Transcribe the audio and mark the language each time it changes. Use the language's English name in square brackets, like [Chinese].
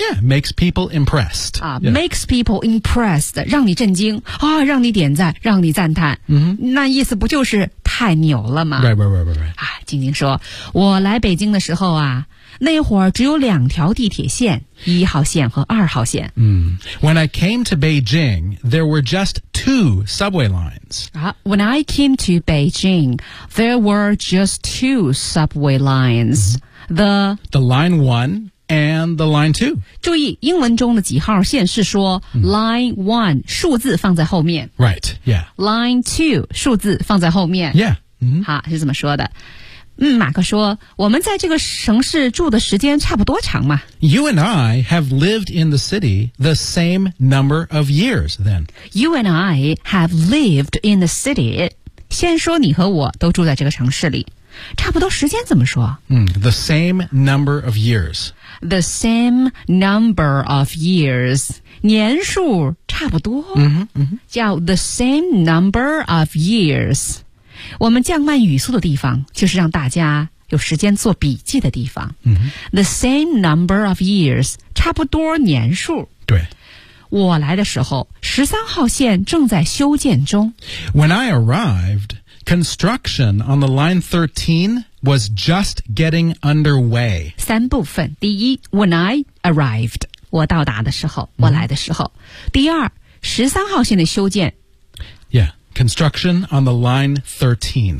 [English] Mm-hmm. Yeah, makes people impressed.、 Makes people impressed, [Chinese] 让你震惊、啊、让你点赞让你赞叹。 [English] Mm-hmm. [Chinese] 那意思不就是太牛了吗 [English] Right. [Chinese] 啊晶晶说我来北京的时候啊那会儿只有两条地铁线一号线和二号线。 [English] When I came to Beijing, there were just two subway lines.、 When I came to Beijing, there were just two subway lines.、 The line one and the line two. [Chinese] 注意英文中的几号线是说、 [English] line one, [Chinese] 数字放在后面。 [English] Right, yeah. [Chinese] Line two, 数字放在后面。 [English] Yeah.、 [Chinese] 好是怎么说的。马克说我们在这个城市住的时间差不多长嘛 [English] You and I have lived in the city the same number of years then You and I have lived in the city [Chinese] 先说你和我都住在这个城市里差不多时间怎么说、 [English] The same number of years The same number of years [Chinese] 年数差不多、叫 the same number of years我们降慢语速的地方就是让大家有时间做笔记的地方、 [English] mm-hmm. The same number of years [Chinese] 差不多年数对我来的时候13号线正在修建中 [English] When I arrived construction on the line 13 was just getting underway [Chinese] 三部分第一 [English] When I arrived [Chinese] 我到达的时候我来的时候、mm-hmm. 第二 [English] 13号线的修建 Yeah. Construction on the line 13.